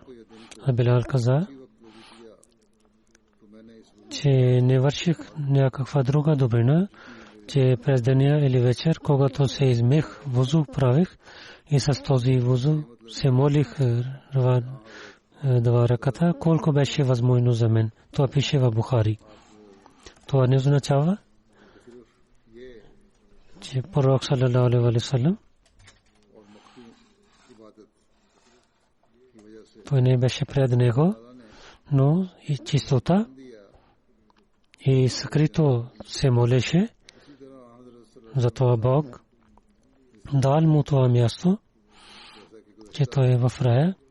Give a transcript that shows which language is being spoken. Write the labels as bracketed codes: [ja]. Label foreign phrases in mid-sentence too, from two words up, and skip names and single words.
[bg] А Билал каза, че не върших някаква друга добрина, че през деня или вечер, когато се измих, вузу правих и с този вузу се молих два раката, колко беше възможно за мен. Това пише в Бухари. Това не означава, че пророк [ar] صلى الله عليه وسلم [bg] той не беше пред него, но и чистота и скрито се молеше. Затова Бог дал му това място, че той е в рая.